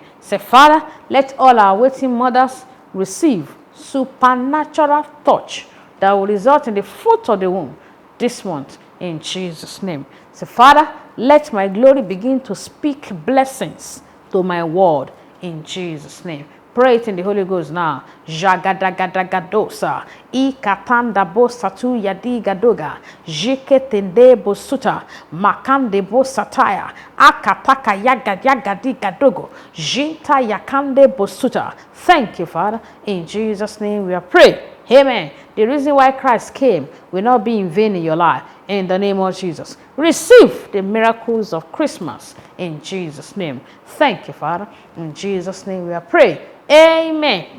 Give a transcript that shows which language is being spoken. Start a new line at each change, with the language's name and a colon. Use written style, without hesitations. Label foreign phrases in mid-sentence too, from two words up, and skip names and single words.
English: Say, Father, let all our waiting mothers receive supernatural touch that will result in the fruit of the womb this month. In Jesus' name. Say, Father, let my glory begin to speak blessings to my world. In Jesus' name. Pray it in the Holy Ghost now. Jagadagadadosa. Ikatanda bosatu yadi gadoga. Jiketende bosuta. Makande bosataya. Akataka yagadi gadogo. Jinta yakande bosuta. Thank you, Father. In Jesus' name we are praying. Amen. The reason why Christ came will not be in vain in your life. In the name of Jesus. Receive the miracles of Christmas. In Jesus' name. Thank you, Father. In Jesus' name we are praying. Amen.